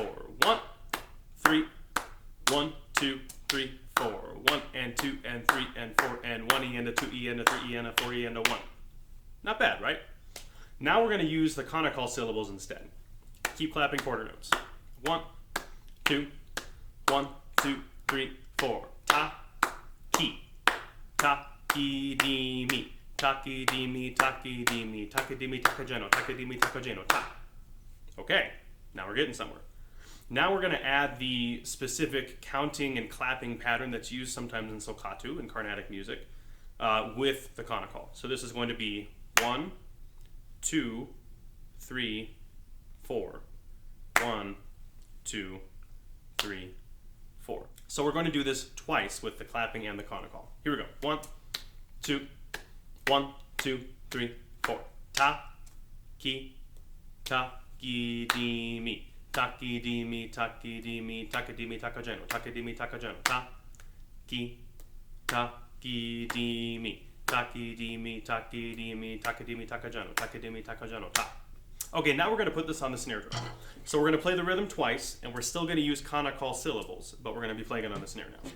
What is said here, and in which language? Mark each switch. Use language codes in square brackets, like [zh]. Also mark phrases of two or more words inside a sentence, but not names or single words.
[en] 1, 3, 1, 2, 3, 4. 1 and 2 and 3 and 4 and 1 eanda, 2 eanda, 3 eanda, 4 eanda, 1. Not bad, right? Now we're going to use the Konnakol syllables instead. Keep clapping quarter notes. 1, 2, 1, 2, 3, 4. Ta, ki, ta, ki, di, mi. Taki, di, mi, taki, di, mi. Taki, di, mi, takajeno. Taki, di, mi, takajeno. Ta. Okay, now we're getting somewhere. Now we're going to add the specific counting and clapping pattern that's used sometimes in Solkatu, in Carnatic music, with the Konnakol. So this is going to be 1, 2, 3, 4. 1, 2, 3, 4. So we're going to do this twice with the clapping and the Konnakol. Here we go. 1, 2, 1, 2, 3, 4. Ta, ki, ta, ki, di, mi. Taki, di, mi, taki, di, mi, taka, di, mi, taka, geno. Taka, di, mi, taka, geno. Ta, ki, ta, ki, di, mi. Taki, di, mi, taki, di, mi, taka, di, mi, taka, geno. Taka, di, mi, taka, geno. Ta. Okay, now we're going to put this on the snare drum. So we're going to play the rhythm twice, and we're still going to use Konnakol syllables, but we're going to be playing it on the snare now.